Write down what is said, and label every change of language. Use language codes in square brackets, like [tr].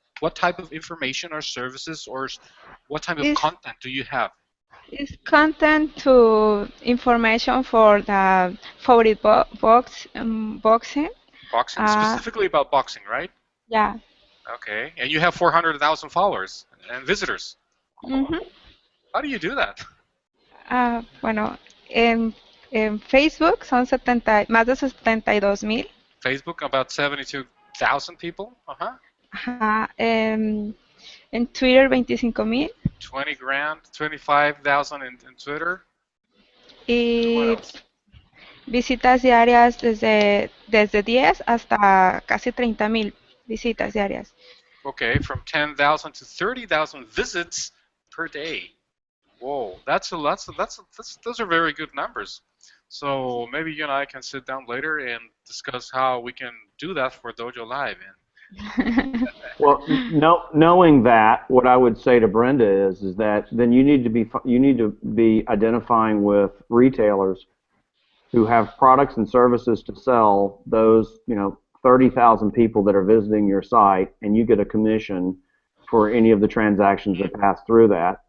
[en] What type of information or services, or what type of content do you have? It's content to information for the favorite boxing. Boxing, specifically about boxing, right? Yeah. Okay, and you have 400,000 followers and visitors. How do you do that? [es] Bueno, en Facebook son más de 72,000. [en] Facebook, about 72,000 people. [es] Ajá. En Twitter, 25,000. [en] 20 grand, 25,000 in Twitter. [es] Y visitas diarias desde 10 hasta casi 30,000 visitas diarias. [en] Okay, from 10,000 to 30,000 visits per day. Whoa, those are very good numbers. So maybe you and I can sit down later and discuss how we can do that for DojoLIVE. Well, knowing that, what I would say to Brenda is that then you need to be identifying with retailers who have products and services to sell those 30,000 people that are visiting your site, and you get a commission for any of the transactions that pass through that.